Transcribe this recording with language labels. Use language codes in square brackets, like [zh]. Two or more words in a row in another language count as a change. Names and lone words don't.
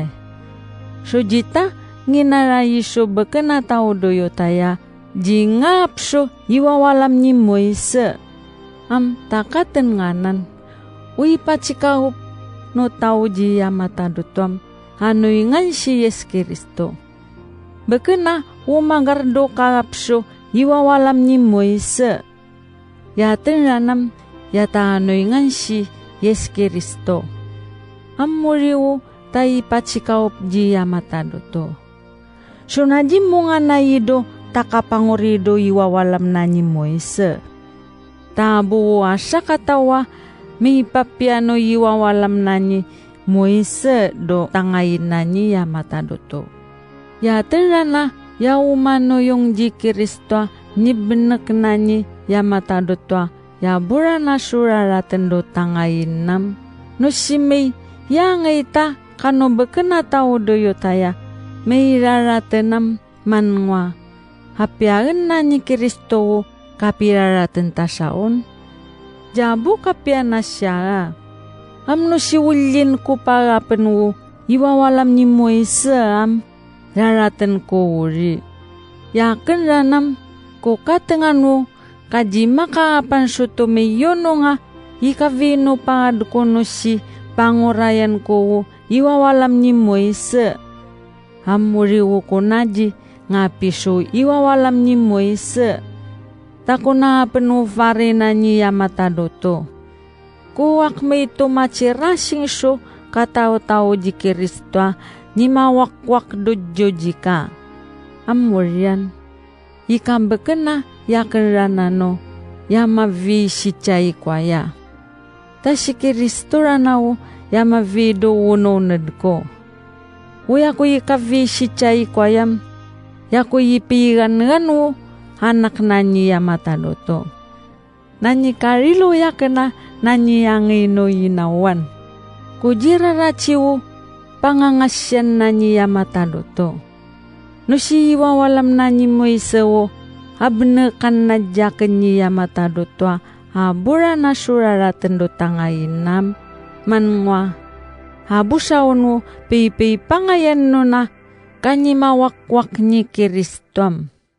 [tao] Sujita nginarayi so bekena tao doyo taya, jingap so iwawalam ni Moise. Takaten nganan, pacikaup no tao ji yamatadutwam, hanuingan si Yes Kristo. Bekena umagardo kakapso iwawalam ni Moise. Yaten ranam yata hanuingan si Yes Kristo. Muriu tayi pacikaup ji yamataduto. Sunajim mo nga naido takapangurido iwawalam na ni Moise. Tabu asa katawa may papiano iwawalam na ni Moise do tangayin na ni yamataduto. Yaten rana ya umano yung ji Kristo ni benek na ni yamataduto, ya bura na suraraten do tangayin nam. No si may ya ngayta kano bekena tao doyo taya, may raratenam manwa. Hapiagen na ni Kristo kapiraraten tasaon. Jabu kapian na siya. Amno si ulin ko para penwo, iwawalam ni Moise raraten ko uri. Yaken ranam ko katengano kajima kaapan suto meyono nga ikavino pangadkono si pangurayan ko iwawalam ni Moise. Hamuriwo ko naji nga piso iwawalam ni Moise. Tako na penufare na ni yamatadoto. Kuwak may tumachirasing so katao-tao ji Kristo ni mawakwak dojo jika. Amurian. Ikam bekena yaken ranano yamavi si chay kwaya. Ta si Kristo ranao yamavi do wononed ko. Uya ko ikavi si chay kwayam. Yaku ipigan nganu anak nanyi yamatadoto. Nanyi karilo yakena nanyi yangino yinawan. Kujira raciwu pangangasyan nanyi yamatadoto. Nusi iwawalam nanyi Moise wo abnekan najaken nyi yamatadoto habura na suraraten do tangayinam manwa. Habusaon wo pipi pangayan no na kanyi mawakwak nyi Kristom.